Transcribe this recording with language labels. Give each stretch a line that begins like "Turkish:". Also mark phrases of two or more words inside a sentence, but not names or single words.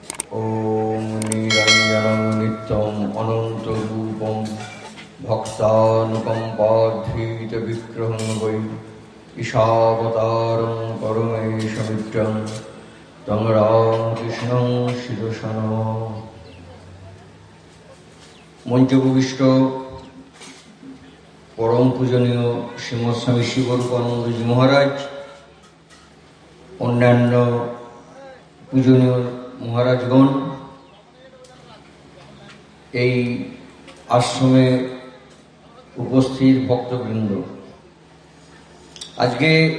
Sanskrit: ॐ निरञ्जनं नित्यम् अनन्तरूपं भक्तानुकम्पाधीतविग्रहं वै ईशावतारं परमेशमित्रं तं रामकृष्णं शिरसा नमामि।
Bangla: মঞ্চভূমিষ্ঠ পরম পূজনীয় শ্রীমৎ স্বামী শিবরূপানন্দজি মহারাজ, অন্যান্য পূজনীয় মহারাজগণ, এই আশ্রমে উপস্থিত ভক্তবৃন্দ, আজকে